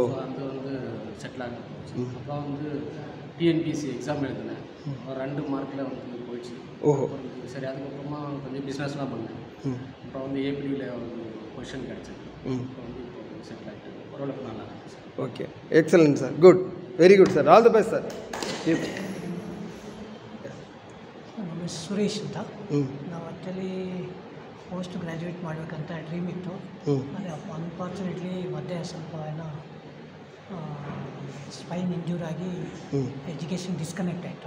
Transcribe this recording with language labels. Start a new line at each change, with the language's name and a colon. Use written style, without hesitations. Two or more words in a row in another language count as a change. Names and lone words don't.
Tamil: ஸோ அது வந்து செட்டில் ஆக போச்சு. அப்புறம் வந்து டிஎன்பிசி எக்ஸாம் எழுதினேன். ஒரு 2 மார்க்கில் வந்து போயிடுச்சு. ஓஹோ. சரி, அதுக்கப்புறமா கொஞ்சம் பிஸ்னஸ்லாம் பண்ணேன். அப்புறம் வந்து ஏபிடியில் வந்து பொசிஷன் கிடச்சிது. இப்போ வந்து இப்போ செட்டில் ஆகிட்டு ஓரளவுக்கு நல்லா இருக்கு சார்.
English: okay, excellent sir, good, very good sir, all the best sir.
Kannada: ನಮ್ಮ ಸುರೇಶ್ ಅಂತ. ನಾವು
English: actually post graduate
Kannada: ಮಾಡಬೇಕಂತ ಡ್ರೀಮ್ ಇತ್ತು. ಆದರೆ ಅನ್ಫಾರ್ಚುನೇಟ್ಲಿ ಮಧ್ಯೆ ಸ್ವಲ್ಪ ಏನೋ
English: spine injure
Kannada: ಆಗಿ
English: education disconnect
Kannada: ಆಯಿತು.